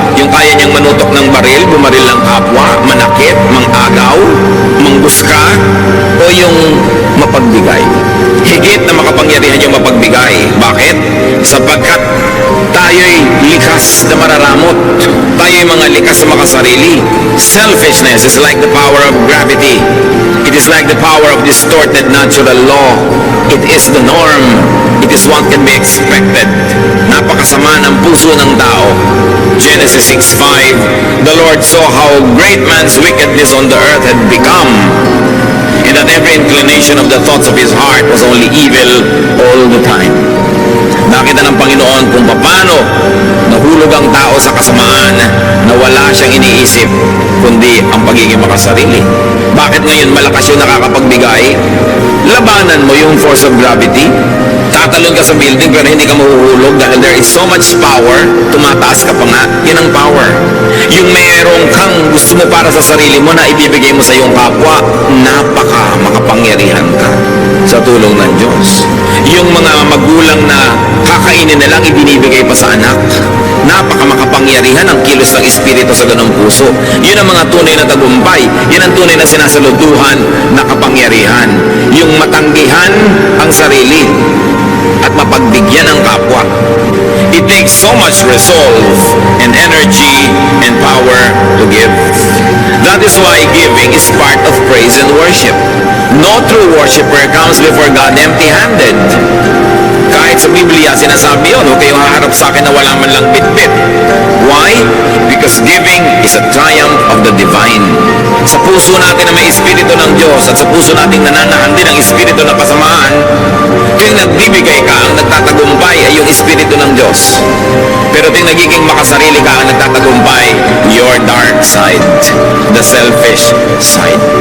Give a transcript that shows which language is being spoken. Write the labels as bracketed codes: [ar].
[tl] Yung kaya niyang manutok ng baril, bumaril ng kapwa, manakit, mangagaw, mangguska, o yung mapagbigay? Higit na makapangyarihan yung mapagbigay. Bakit? Sapagkat tayo'y likas na mararamot. Tayo'y mga likas sa makasarili. [en] Selfishness is like the power of gravity. It is like the power of distorted natural law. It is the norm. It is what can be expected. [tl] Napakasama ng puso ng tao. [en] Genesis 6:5, the Lord saw how great man's wickedness on the earth had become, and that every inclination of the thoughts of his heart was only evil all the time. [tl] Nakita ng Panginoon kung paano nahulog ang tao sa kasamaan na wala siyang iniisip kundi ang pagiging makasarili. Bakit ngayon malakas yung nakakapagbigay? Labanan mo yung [en] force of gravity. [tl] Tatalon ka sa building pero hindi ka mahuhulog dahil [en] there is so much power, [tl] tumataas ka pa nga, yun ang power. Yung mayroong kang gusto mo para sa sarili mo na ibibigay mo sa iyong kapwa, napaka makapangyarihan ka sa tulong ng Diyos. Yung mga magulang na kakainin na lang ibinibigay pa sa anak, napaka makapangyarihan ang kilos ng Espiritu sa ganong puso. Yun ang mga tunay na tagumpay. Yun ang tunay na sinasaluduhan na kapangyarihan. Yung matanggihan ang sarili at mapagbigyan ang kapwa. [en] It takes so much resolve and energy and power to give. That is why giving is part of praise and worship. No true worshiper comes before God empty-handed. [tl] Kahit sa Biblia, sinasabi yun, huwag kayong haharap sa akin na wala man lang bit-bit. [en] Why? Because giving is a triumph of the divine. [tl] Sa puso natin na may Espiritu ng Diyos at sa puso natin nananahan din ang Espiritu ng kasamaan, tuwing nagbibigay ka, ang nagtatagumpay ay yung Espiritu ng Diyos. Pero tuwing nagiging makasarili ka, ang nagtatagumpay, [en] your dark side, the selfish side.